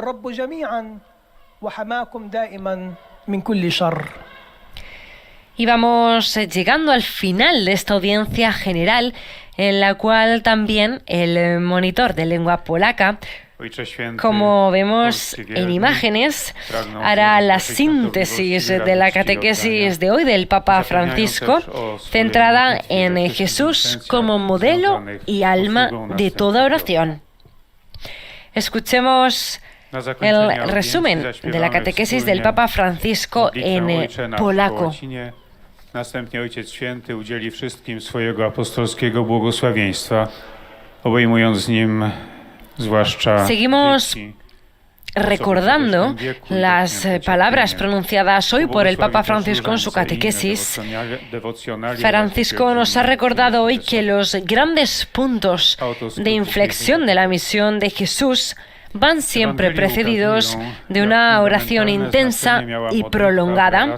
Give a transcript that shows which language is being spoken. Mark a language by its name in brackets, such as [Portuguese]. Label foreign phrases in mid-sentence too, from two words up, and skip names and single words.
[Spanish] Y vamos llegando al final de esta audiencia general, en la cual también el monitor de lengua polaca, como vemos en imágenes, hará la síntesis de la catequesis de hoy del Papa Francisco, centrada en Jesús como modelo y alma de toda oración. Escuchemos el resumen de la catequesis del Papa Francisco en polaco. [Polish] Następnie Ojciec Święty udzieli wszystkim swojego apostolskiego błogosławieństwa, obejmując nim zwłaszcza [Spanish] Seguimos recordando las palabras pronunciadas hoy por el Papa Francisco en su catequesis. Francisco nos ha recordado hoy que los grandes puntos de inflexión de la misión de Jesús van siempre precedidos de una oración intensa y prolongada.